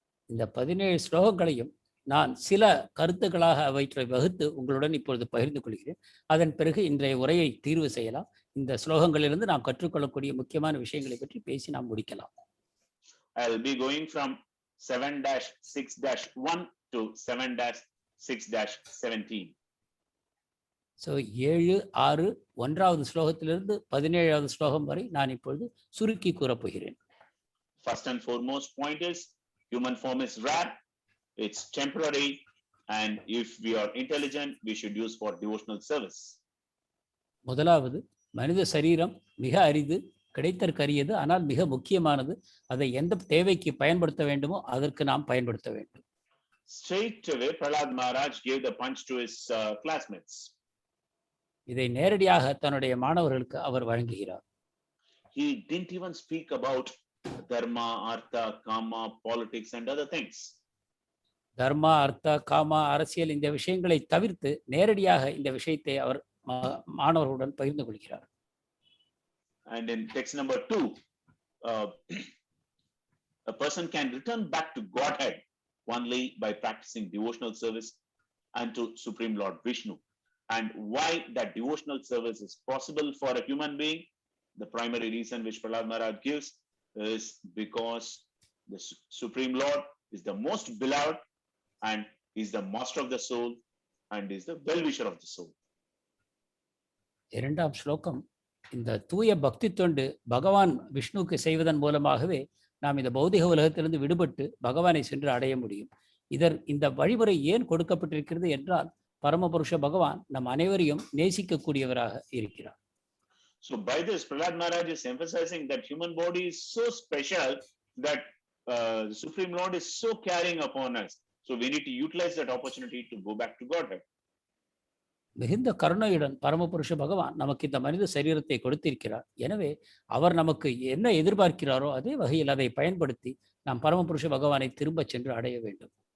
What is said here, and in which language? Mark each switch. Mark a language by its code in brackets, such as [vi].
[ta] இந்த 17 ஸ்லோகங்களையும் நான் சில கருத்துக்களாக அவற்றை வகுத்து உங்களுடன் இப்பொழுது பகிர்ந்து கொள்கிறேன். அதன் பிறகு இன்றைய உரையை தீர்வு செய்யலாம். இந்த ஸ்லோகங்களிலிருந்து நாம் கற்றுக்கொள்ளக்கூடிய முக்கியமான விஷயங்களை பற்றி பேசி நாம் முடிக்கலாம். [en] I'll be going from 7-6-1 to 7-6-17. [ta] So 7, 6, 1வது ஸ்லோகத்திலிருந்து 17வது ஸ்லோகம் வரை நான் இப்பொழுது சுருக்கி கூறப்போகிறேன். [en] First and foremost point is human form is rare, it's temporary, and if we are intelligent, we should use for devotional service. [ta] முதலாவது மனித சரீரம் மிக அரிது, கிடைத்தற்கரியது, ஆனால் மிக முக்கியமானது. அதை எந்த தேவைக்கு பயன்படுத்த வேண்டுமோ அதற்கு நாம் பயன்படுத்த வேண்டும். [en] Straight away, Prahlad Maharaj gave the punch to his classmates. [ta] இதை நேரடியாக தன்னுடைய மாணவர்களுக்கு அவர் வழங்குகிறார். [en] He didn't even speak about dharma, artha, kama, politics and other things. [ta] Dharma, அர்த்தா, gamma, அரசியல் இந்த விஷயங்களை தவிர்த்து நேரடியாக இந்த விஷயத்தை அவர் மாணவர்களுடன் பகிர்ந்து கொள்கிறார். [en] And in text number 2, a person can return back to Godhead only by practicing devotional service unto Supreme Lord Vishnu. And why that devotional service is possible for a human being, the primary reason which Prahlad Maharaj gives is because the Supreme Lord is the most beloved and is the master of the soul and is the well-wisher of the soul. [ta] இரண்டாம் ஸ்லோகம் இந்த தூய பக்தி தொண்டு பகவான் விஷ்ணுவுக்கு செய்வதன் மூலமாகவே நாம் இந்த பௌதிக உலகத்திலிருந்து விடுபட்டு பகவானை சென்று அடைய முடியும். இந்த வழிமுறை ஏன் கொடுக்கப்பட்டிருக்கிறது என்றால் பரமபுருஷ பகவான் நம் அனைவரையும் நேசிக்கக்கூடியவராக இருக்கிறார். [en] So by this, Prahlad Maharaj is emphasizing that human body is so special that the Supreme Lord is so caring upon us. So we need to utilize that opportunity to go back to Godhead. [ta] மிகுந்த கருணையுடன் பரமபுருஷ பகவான் நமக்கு இந்த மனித சரீரத்தை கொடுத்திருக்கிறார். எனவே அவர் நமக்கு என்ன எதிர்பார்க்கிறாரோ அதே வகையில் அதை பயன்படுத்தி நாம் பரமபுருஷ பகவானை திரும்ப சென்று அடைய வேண்டும்.